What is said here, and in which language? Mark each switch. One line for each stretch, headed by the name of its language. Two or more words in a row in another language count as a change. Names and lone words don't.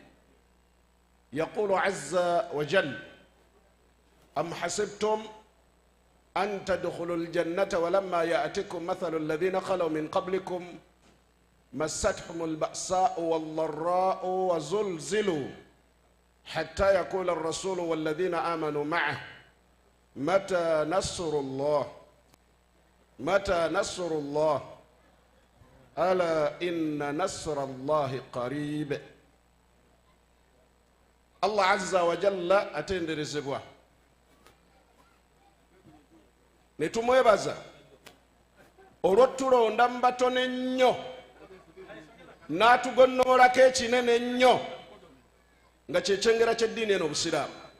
Arabic: يقول عز وجل: أم حسبتم أن تدخلوا الجنة ولما يأتكم مثل الذين خلوا من قبلكم مستهم البأساء والضراء وزلزلوا حتى يقول الرسول والذين آمنوا معه متى نصر الله متى نصر الله ألا إن نصر الله قريب. الله عز وجل
Ganda: atenderezebwa. Ne tumwebaza olw'otulonda mu batono ennyo n'atugonnoolako ekinene ennyo nga kyekyengera ky'eddiini eno Obusiraamu.